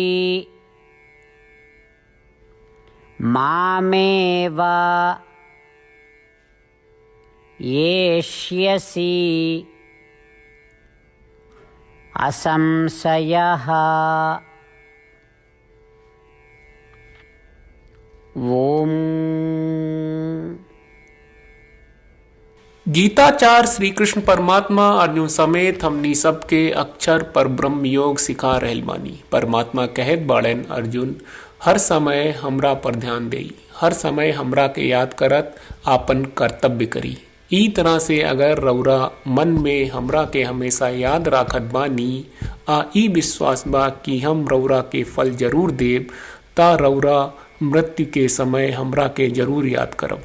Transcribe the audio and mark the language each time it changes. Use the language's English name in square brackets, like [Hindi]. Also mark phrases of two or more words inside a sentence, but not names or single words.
[Sanskrit] मामेव येष्यसि असंशयः। ओम। [Bhojpuri] गीताचार्य श्री कृष्ण परमात्मा अर्जुन समेत हमनी सबके अक्षर पर ब्रह्म योग सिखा रहल बानी। परमात्मा कहत बाड़न अर्जुन हर समय हमरा पर ध्यान देई, हर समय हमरा के याद करत आपन कर्तव्य करी। ई तरह से अगर रौरा मन में हमरा के हमेशा याद राखत बानी आ ई विश्वास बा कि हम रौरा के फल जरूर देब, ता रौरा मृत्यु के समय हमरा के जरूर याद करब।